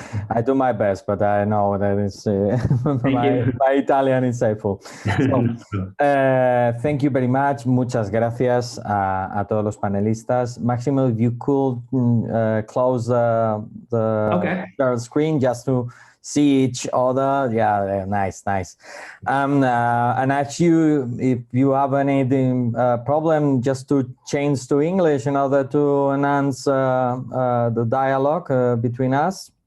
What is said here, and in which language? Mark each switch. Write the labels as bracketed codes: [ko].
[en] I do my best, but I know that it's, my Italian is full. So, thank you very much. [es] Muchas gracias a todos los panelistas. [en] Máximo, if you could close the screen just to see each other. Yeah, nice. And if you have any problem, just to change to English in order to enhance the dialogue between us.